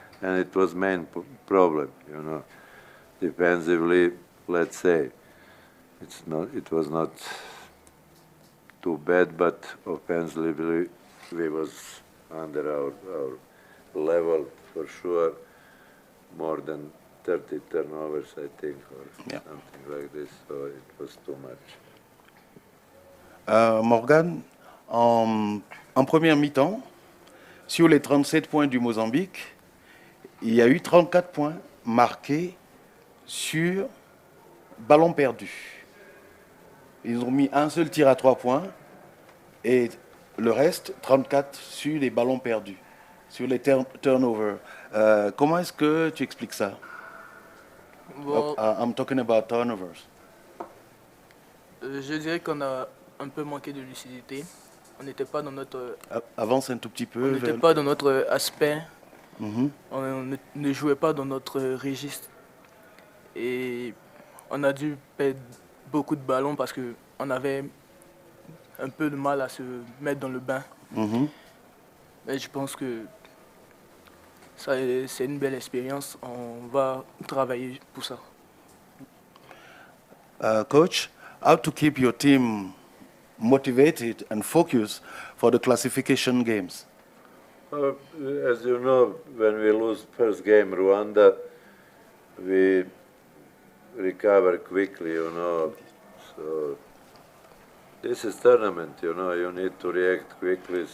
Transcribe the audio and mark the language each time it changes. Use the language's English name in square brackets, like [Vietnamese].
[English] And it was main problem, Defensively, let's say, it was not too bad, but offensively we was under our level for sure, more than 30 turnovers, I think, or something like this, so it was too much. [French] Morgan, en première mi-temps, sur les 37 points du Mozambique, il y a eu 34 points marqués sur ballon perdu. Ils ont mis un seul tir à 3 points et le reste, 34 sur les ballons perdus, sur les turnovers. Comment est-ce que tu expliques ça? Bon, [English] I'm talking about turnovers. [French] je dirais qu'on a un peu manqué de lucidité. On n'était pas dans notre, Avance un tout petit peu. on n'était pas dans notre aspect. Mhm. On ne jouait pas dans notre registre. Et on a dû perdre beaucoup de ballons parce qu'on avait un peu de mal à se mettre dans le bain. Mhm. Mais je pense que c'est une belle expérience. On va travailler pour ça. [English] Coach, how to keep your team motivated and focused for the classification games? As you know, when we lose first game Rwanda, we recover quickly, So this is tournament, you need to react quickly.